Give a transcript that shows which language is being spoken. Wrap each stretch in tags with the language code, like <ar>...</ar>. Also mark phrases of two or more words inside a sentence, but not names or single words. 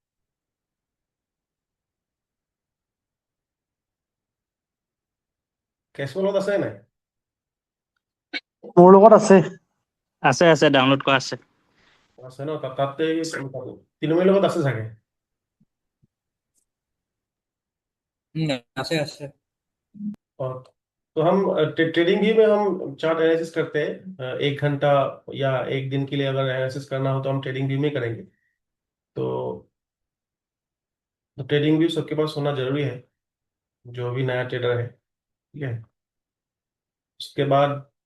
<as>কেশৰ লগত আছে নাই মোৰ লগত আছে আছে আছে ডাউনলোড কৰা আছে। আছে ন তাতে তিনমণিৰ লগত আছে চাগে আছে আছে</as> <hi>और तो हम ट्रेडिंग व्यू में हम</hi> <en>chart analysis</en> <hi>करते हैं 1 घंटा या एक दिन के लिए अगर एनालिसिस करना हो तो हम ट्रेडिंग व्यू में करेंगे तो ट्रेडिंग व्यू सबके पास होना जरूरी है जो भी नया ट्रेडर है ठीक है उसके बाद</hi>